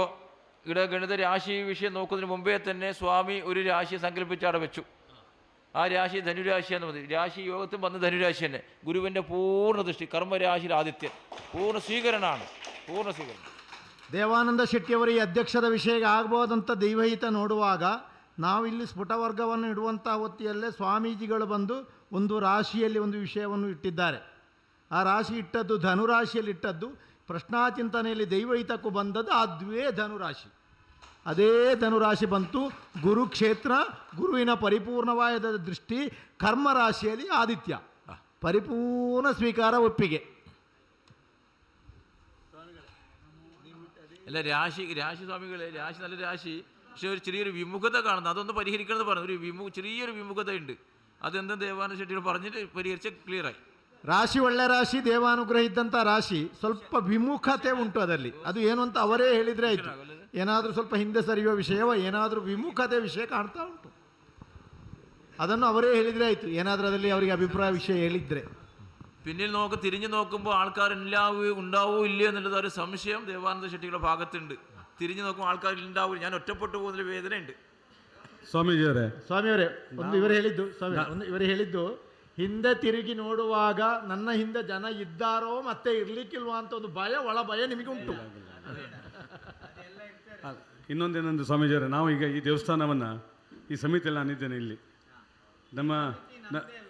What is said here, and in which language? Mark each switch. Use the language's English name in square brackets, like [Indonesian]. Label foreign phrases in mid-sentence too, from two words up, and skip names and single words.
[Malayalam] ഇവിടെ ഗണിത രാശി വിഷയം നോക്കുന്നതിന് മുമ്പേ തന്നെ സ്വാമി ഒരു രാശി സങ്കല്പിച്ച് അവിടെ വെച്ചു. ആ രാശി ധനുരാശിയാന്ന് മതി. രാശി യോഗത്തിൽ വന്ന് ധനുരാശി തന്നെ. ഗുരുവിൻ്റെ പൂർണ്ണ ദൃഷ്ടി, കർമ്മരാശിയിൽ ആദിത്യൻ, പൂർണ്ണ സ്വീകരണാണ്, പൂർണ്ണ സ്വീകരണ. [Kannada] ದೇವಾನಂದ ಶೆಟ್ಟಿಯವರ ಈ ಅಧ್ಯಕ್ಷದ ವಿಷಯ ಆಗ್ಬೋದಂತ ದೈವಹಿತ ನೋಡುವಾಗ ನಾವಿಲ್ಲಿ ಸ್ಫುಟವರ್ಗವನ್ನು ಇಡುವಂಥ ಹೊತ್ತಿಯಲ್ಲೇ ಸ್ವಾಮೀಜಿಗಳು ಬಂದು ಒಂದು ರಾಶಿಯಲ್ಲಿ ಒಂದು ವಿಷಯವನ್ನು ಇಟ್ಟಿದ್ದಾರೆ. ಆ ರಾಶಿ ಇಟ್ಟದ್ದು ಧನುರಾಶಿಯಲ್ಲಿ ಇಟ್ಟದ್ದು. ಪ್ರಶ್ನಾಚಿಂತನೆಯಲ್ಲಿ ದೈವಹಿತಕ್ಕೂ ಬಂದದ್ದು ಅದುವೇ ಧನುರಾಶಿ. ಅದೇ ಧನುರಾಶಿ ಬಂತು. ಗುರುಕ್ಷೇತ್ರ, ಗುರುವಿನ ಪರಿಪೂರ್ಣವಾದ ದೃಷ್ಟಿ, ಕರ್ಮರಾಶಿಯಲ್ಲಿ ಆದಿತ್ಯ, ಪರಿಪೂರ್ಣ ಸ್ವೀಕಾರ, ಒಪ್ಪಿಗೆ. [Malayalam] അല്ല, രാശി സ്വാമികളെ, രാശി നല്ല രാശി, പക്ഷെ ഒരു ചെറിയൊരു വിമുഖത കാണുന്നു. അതൊന്ന് പരിഹരിക്കണമെന്ന് പറഞ്ഞു. ഒരു ചെറിയൊരു വിമുഖത ഉണ്ട്. അതെന്താ ದೇವಾನಂದ ಶೆಟ್ಟಿಗಳು പറഞ്ഞിട്ട് [Kannada] ಪರಿಹರಿಸಿ ಕ್ಲಿಯರಾಗಿ. ರಾಶಿ ಒಳ್ಳೆ ರಾಶಿ, ದೇವಾನುಗ್ರಹ ಇದ್ದಂಥ ರಾಶಿ, ಸ್ವಲ್ಪ ವಿಮುಖತೆ ಉಂಟು ಅದರಲ್ಲಿ. ಅದು ಏನು ಅಂತ ಅವರೇ ಹೇಳಿದರೆ ಆಯಿತು. ಏನಾದರೂ ಸ್ವಲ್ಪ ಹಿಂದೆ ಸರಿಯುವ ವಿಷಯವೋ ಏನಾದರೂ ವಿಮುಖತೆ ವಿಷಯ ಕಾಣ್ತಾ ಉಂಟು, ಅದನ್ನು ಅವರೇ ಹೇಳಿದರೆ ಆಯಿತು. ಏನಾದರೂ ಅದರಲ್ಲಿ ಅವರಿಗೆ ಅಭಿಪ್ರಾಯ ವಿಷಯ ಹೇಳಿದರೆ. [Malayalam] പിന്നിൽ തിരിഞ്ഞു നോക്കുമ്പോൾ ആൾക്കാർ ഉണ്ടാവോ ഇല്ലയോ എന്നുള്ളത് ഒരു സംശയം ദേവാനന്ദ ಶೆಟ್ಟಿಗಳ ഭാഗത്തുണ്ട്. തിരിഞ്ഞു നോക്കുമ്പോൾ ആൾക്കാർ ഉണ്ടാവില്ല, ഞാൻ ഒറ്റപ്പെട്ടു പോകുന്നതിൽ വേദനയുണ്ട്. [Kannada] ಸ್ವಾಮೀಜಿಯವರೇ ಒಂದು ಇವರು ಹೇಳಿದ್ದು ಹಿಂದೆ ತಿರುಗಿ ನೋಡುವಾಗ ನನ್ನ ಹಿಂದೆ ಜನ ಇದ್ದಾರೋ ಮತ್ತೆ ಇರ್ಲಿಕ್ಕಿಲ್ವಾ ಅಂತ ಒಂದು ಭಯ, ಒಳ ಭಯ ನಿಮಗೆ ಉಂಟು. ಇನ್ನೊಂದೇನಂದ್ರೆ ಸ್ವಾಮೀಜಿಯವರೇ, ನಾವು ಈಗ ಈ ದೇವಸ್ಥಾನವನ್ನು, ಈ ಸಮಿತಿಯಲ್ಲಿ ನಾನಿದ್ದೇನೆ ಇಲ್ಲಿ.